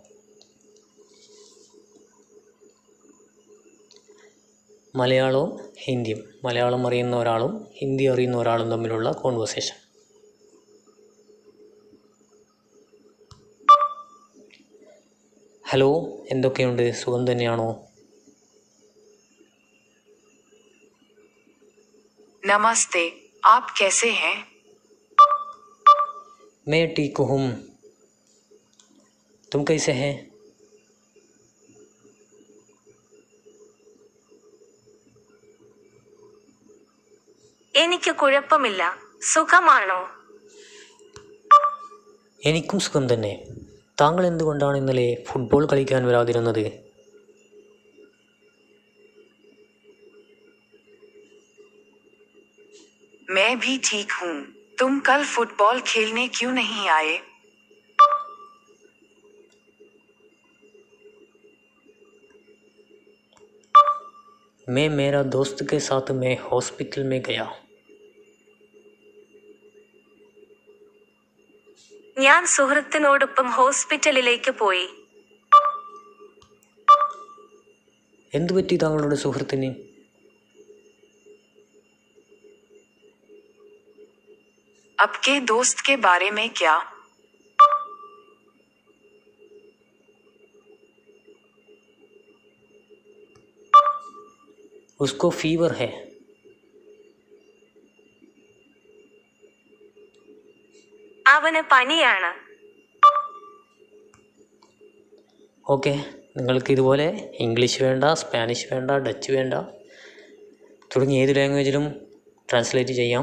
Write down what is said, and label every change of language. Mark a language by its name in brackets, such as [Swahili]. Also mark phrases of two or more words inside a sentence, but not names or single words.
[Malayalam] മലയാളവും ഹിന്ദിയും, മലയാളം അറിയുന്ന ഒരാളും ഹിന്ദി അറിയുന്ന ഒരാളും തമ്മിലുള്ള കോൺവെർസേഷൻ. ഹലോ, എന്തൊക്കെയുണ്ട്? സുഖം തന്നെയാണോ? [Hindi] नमस्ते, आप कैसे हैं? मैं ठीक हूँ, तुम कैसे हैं? [Malayalam] എനിക്ക് കുഴപ്പമില്ല. സുഖമാണോ? എനിക്കും സുഖം തന്നെ. താങ്കൾ എന്തുകൊണ്ടാണ് ഇന്നലെ ഫുട്ബോൾ കളിക്കാൻ വരാതിരുന്നത്? [Hindi] मैं भी ठीक हूँ. तुम कल फुटबॉल खेलने क्यों नहीं आए? मैं मेरा दोस्त के साथ मैं हॉस्पिटल में गया. [Malayalam] ഞാൻ സുഹൃത്തിനോടൊപ്പം ഹോസ്പിറ്റലിലേക്ക് പോയി. എന്തുപറ്റി താങ്കളുടെ സുഹൃത്തിന്? [Hindi] आपके दोस्त के बारे में क्या? उसको फीवर है. [Malayalam] അവന് പനിയാണ്. ഓക്കെ, നിങ്ങൾക്ക് ഇതുപോലെ ഇംഗ്ലീഷ് വേണ്ട, സ്പാനിഷ് വേണ്ട, ഡച്ച് വേണ്ട തുടങ്ങി ഏത് ലാംഗ്വേജിലും ട്രാൻസ്ലേറ്റ് ചെയ്യാം.